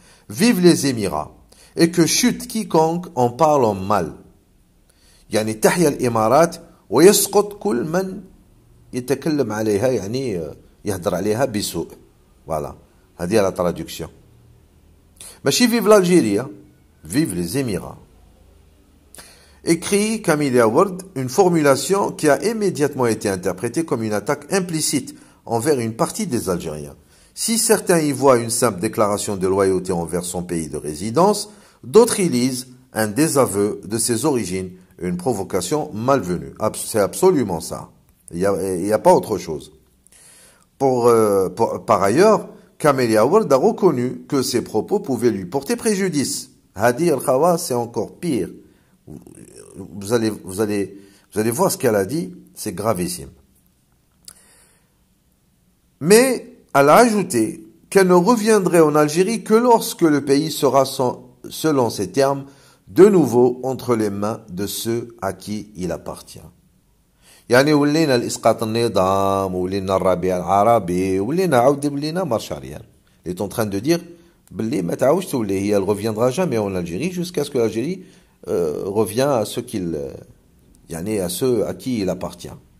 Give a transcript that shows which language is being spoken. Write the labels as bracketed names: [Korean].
[French] Vive les Émirats et que chute quiconque en parle en mal. [Arabic] يعني تحيا الإمارات ويسقط كل من يتكلم عليها يهدر عليها بسوء. [French] Voilà. [Arabic] هذه [French] la traduction. [Arabic] ماشي [French] vive l'Algérie, vive les Émirats. Écrit Camélia Ward, une formulation qui a immédiatement été interprétée comme une attaque implicite envers une partie des Algériens. Si certains y voient une simple déclaration de loyauté envers son pays de résidence, d'autres y lisent un désaveu de ses origines, une provocation malvenue. C'est absolument ça. Il y a pas autre chose. Par ailleurs, Camélia Ward a reconnu que ses propos pouvaient lui porter préjudice. [Arabic] Hadi al-Khawa, [French] c'est encore pire. Vous allez voir ce qu'elle a dit, c'est gravissime. Mais elle a ajouté qu'elle ne reviendrait en Algérie que lorsque le pays sera, selon ses termes, de nouveau entre les mains de ceux à qui il appartient. [Arabic] يعني ولينا الإسقاط النظام ولينا الربيع العربي ولينا عاود ولينا مارش [French] arrière. Il est en train de dire [Arabic] بلي ما تعاودش تولي هي [French] elle reviendra jamais en Algérie jusqu'à ce que l'Algérie revient à ceux à ceux à qui il appartient.